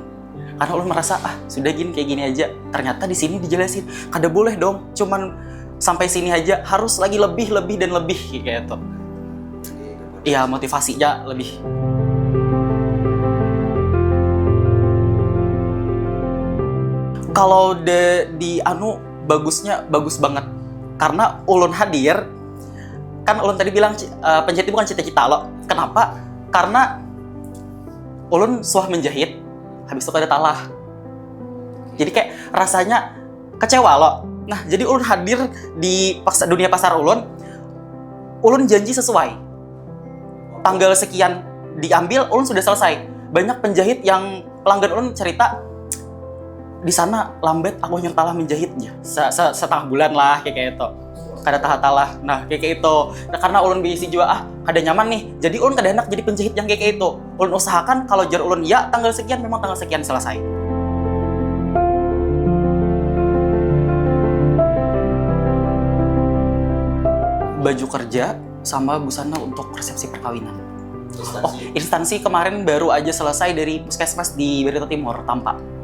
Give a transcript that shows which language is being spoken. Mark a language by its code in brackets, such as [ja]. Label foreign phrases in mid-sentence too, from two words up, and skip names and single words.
[id] Karena lo merasa sudah gini kayak gini aja. Ternyata di sini dijelasin, kada boleh dong cuman sampai sini aja, harus lagi lebih dan lebih kayak itu. Iya, motivasinya lebih. Kalau di bagusnya bagus banget. Karena ulun hadir, kan ulun tadi bilang penjahit bukan cita-cita lo. Kenapa? [bjn] Karena ulun suah menjahit, habis itu kada talah. [id] Jadi kayak rasanya kecewa lo. Nah, jadi ulun hadir di dunia pasar ulun janji sesuai. Tanggal sekian diambil, ulun sudah selesai. Banyak penjahit yang pelanggan ulun cerita, di sana lambat aku nyertalah menjahitnya setengah bulan lah kayak itu, kada talah. [bjn] Nah kayak itu, nah, karena ulun bisi juga kada nyaman nih, jadi ulun kada enak jadi penjahit yang kayak itu. Ulun usahakan kalau jar ulun ya tanggal sekian, memang tanggal sekian selesai. [id] Baju kerja sama busana untuk resepsi perkawinan. Instansi kemarin baru aja selesai dari puskesmas di Barito Timur, Tampak.